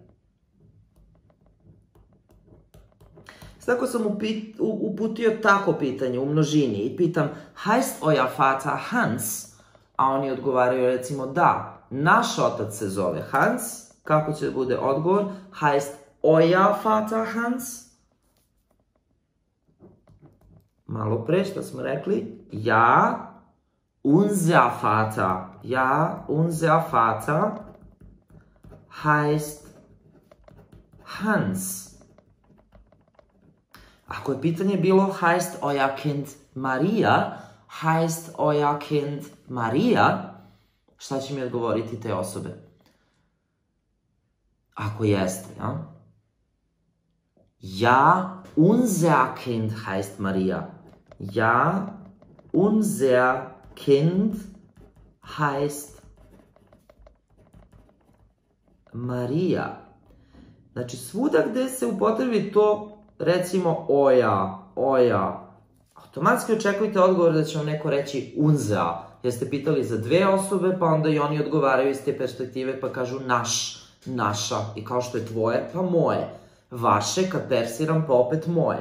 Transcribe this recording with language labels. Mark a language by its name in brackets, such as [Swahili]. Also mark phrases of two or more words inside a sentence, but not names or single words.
[Serbian] Tako sam uputio tako pitanje u množini i pitam [German] heißt euer Vater Hans? [Serbian] A oni odgovaraju recimo da, naš otac se zove Hans. Kako će da bude odgovor? [German] Heißt euer Vater Hans? [Serbian] Malo pre što smo rekli, [German] ja, unser Vater, ja, unser Vater heißt Hans. [Serbian] Ako je pitanje bilo [German] heißt euer Kind Maria, heißt euer Kind Maria, [Serbian] šta će mi odgovoriti te osobe? Ako jeste, [German] ja? Ja, unser Kind heißt Maria. Ja, unser Kind heißt Maria. [Serbian] Znači, svuda gde se upotrebi to, recimo, oja, oja, automatski očekujte odgovor da će vam neko reći unser. Jer ste pitali za dve osobe, pa onda i oni odgovaraju iz te perspektive, pa kažu naš, naša. I kao što je tvoje, pa moje. Vaše, kad persiram, pa opet moje.